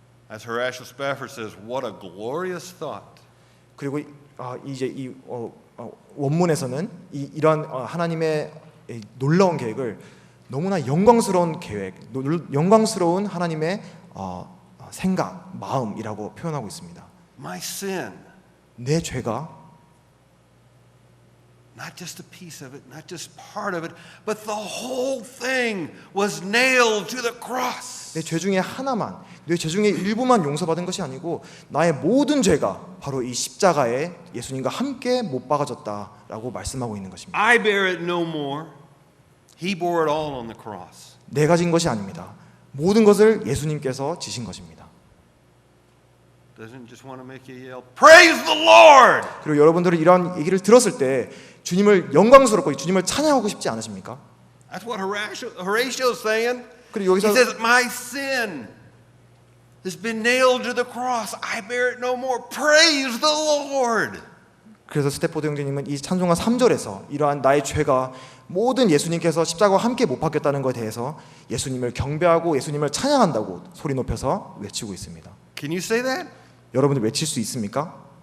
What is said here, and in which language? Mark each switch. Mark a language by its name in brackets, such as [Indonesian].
[English] As Horatio Spafford says, what a glorious thought. [Korean] 그리고 이제 이 원문에서는 이런 하나님의 놀라운 계획을 너무나 영광스러운 계획, 영광스러운 하나님의 생각, 마음이라고 표현하고 있습니다. [English] My sin [Korean] 내 죄가 [English] Not just a piece of it, not just part of it, but the whole thing was nailed to the cross. [Korean] 내 죄 중에 하나만, 내 죄 중에 일부만 용서받은 것이 아니고 나의 모든 죄가 바로 이 십자가에 예수님과 함께 못 박아졌다라고 말씀하고 있는 것입니다. [English] I bear it no more. He bore it all on the cross. [Korean] 내가 진 것이 아닙니다. 모든 것을 예수님께서 지신 것입니다. [English] Doesn't just want to make you yell, praise the Lord! [Korean] 그리고 여러분들은 이런 얘기를 들었을 때 주님을 영광스럽고 주님을 찬양하고 싶지 않으십니까? [English] That's what Horatio's saying. [Korean] 그리고 [English] He [Korean] 여기서 [English] says, my sin has been nailed to the cross. I bear it no more. Praise the Lord! [Korean] 그래서 스테포드 형제님은 이 찬송가 3절에서 이러한 나의 죄가 모든 예수님께서 십자가와 함께 못 박혔다는 것에 대해서 예수님을 경배하고 예수님을 찬양한다고 소리 높여서 외치고 있습니다. [English] Can you say that? [Korean] 여러분들 외칠 수 있습니까?